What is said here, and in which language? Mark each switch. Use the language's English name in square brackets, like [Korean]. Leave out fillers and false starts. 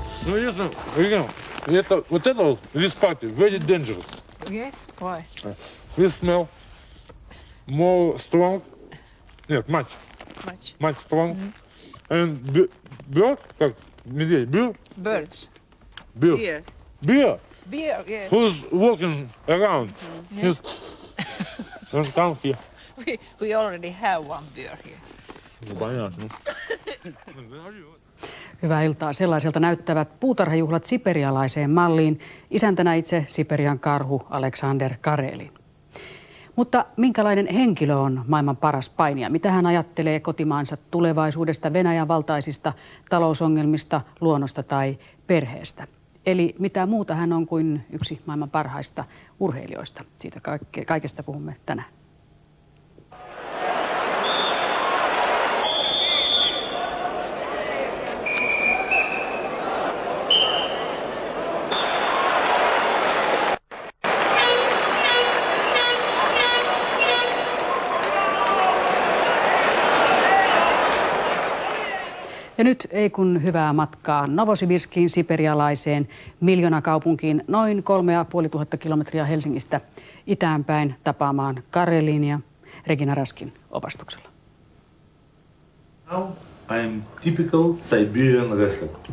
[Russian] Ну, ясно, вот это вот, [English] this party, very dangerous. Yes, why? This smell more strong. [Russian] Нет, [English] much strong. And bird, [Russian] как медведь, [English] Birds. beer. Yes. Beer. Beer, yes. Who's walking around? Don't come here. We already have one beer here. No, [Russian] понятно. [Finnish] Hyvää iltaa. Sellaiselta näyttävät puutarhajuhlat siperialaiseen malliin. Isäntänä itse Siperian karhu Aleksander Karelin. Mutta minkälainen henkilö on maailman paras painija? Mitä hän ajattelee kotimaansa tulevaisuudesta, Venäjän valtaisista talousongelmista, luonnosta tai perheestä? Eli mitä muuta hän on kuin yksi maailman parhaista urheilijoista? Siitä kaikesta puhumme tänään. Ja nyt ei kun hyvää matkaa Novosibirskiin, siperialaiseen miljoonakaupunkiin, noin 3500 kilometriä Helsingistä itäänpäin tapaamaan Karelin ja Regina Raskin opastuksella. [English] Now I am typical Siberian wrestler.